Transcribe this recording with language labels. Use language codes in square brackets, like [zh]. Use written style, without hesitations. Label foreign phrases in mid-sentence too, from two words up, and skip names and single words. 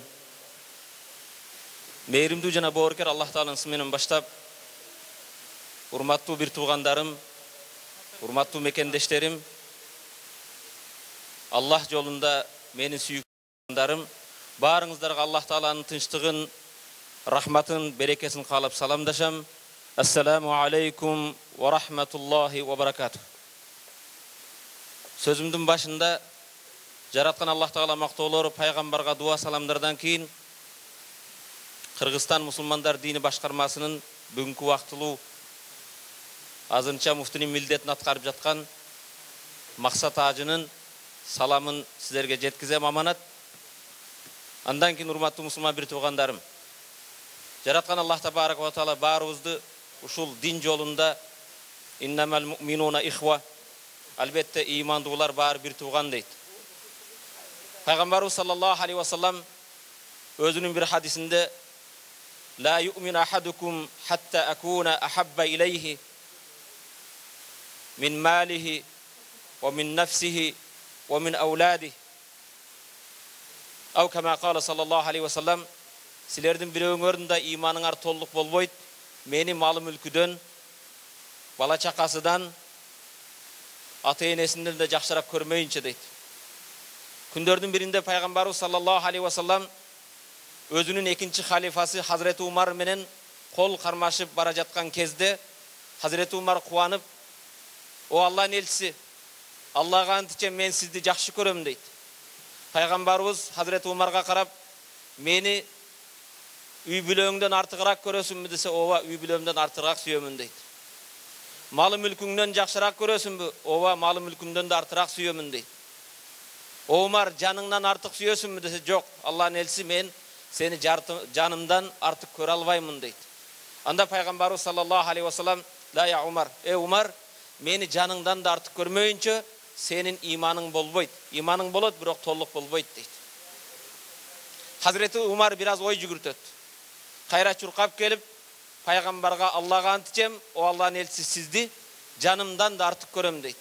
[ky] Meyrimdүү жана боорукер Аллах Тааланын исминен баштап, урматтуу бир туугандарым, урматтуу мекендештерим, Аллах жолунда менин сүйүктүү баарыңыздарга Аллах Тааланын тынчтыгын, рахматын, берекесин каалап саламдашам. [ar] السلام عليكم ورحمة الله وبركاته. [ky] Сөзүмдүн башында жараткан Аллах Таала мактоолору, пайгамбарга дуа саламдардан кийин Кыргызстан мусулмандар дини башкармасынын бүгүнкү убактылуу азырынча муфтинин милдетин аткарып жаткан Максат Ажынын саламын силерге жеткизем аманат. Андан кийин урматтуу мусулман бир туугандарым, жараткан Аллах [ar] تبارك وتعالى [ky] баарыбызды ушул дин жолунда [ar] إنما المؤمنون إخوة, [ky] албетте ыймандуулар баары бир тууган дейт. [ar] Пайгамбарыбыз صلى الله عليه وسلم [ky] өзүнүн бир хадисинде [ar] لا يؤمن أحدكم حتى أكون أحب إليه من ماله ومن نفسه ومن أولاده أو كما قال صلى الله عليه وسلم [ky] سилердин бирөөңөрдүн ыйманыңар толук болбойт, мени малы мүлкүдөн, бала чакасыдан, ата энесинден да жакшыраак көрмөйүнчө дейт. Күндөрдүн биринде пайгамбарыбыз [ar] صلى الله عليه وسلم [ky] өзүнүн экинчи халифасы Хазіреті Умар менен кол кармашып бара жаткан кезде Хазіреті Умар кубанып, "О Аллахтын элчиси, Аллага античем мен сизди жакшы көрөм" дейт. Пайгамбарыбыз Хазіреті Умарга карап, "Мени үй бүлөңдөн артыгыраак көрөсүңбү" десе, "Ооба, үй бүлөмдөн артыгыраак сүйөмүн" дейт. "Малы мүлкүңдөн жакшыраак көрөсүңбү?" "Ооба, малы мүлкүмдөн да артыгыраак сүйөмүн" дейт. "О Умар, жаныңдан артык сүйөсүңбү" десе, "Жок, Аллахтын элчиси, мен сени жанымдан артык көрө албаймын" дейт. Анда пайгамбарыбыз [ar] صلى الله عليه وسلم, "لا يا عمر، عمر, [ky] мени жаныңдан да артык көрмөйүнчө сенин ыйманың болбойт. Ыйманың болот, бирок толук болбойт" дейт. Хазіреті Умар бир аз ой жүгүртөт. Кайра чуркап келип, пайгамбарга "Аллага античем, о Аллахтын элчиси, сизди жанымдан да артык көрөм" дейт.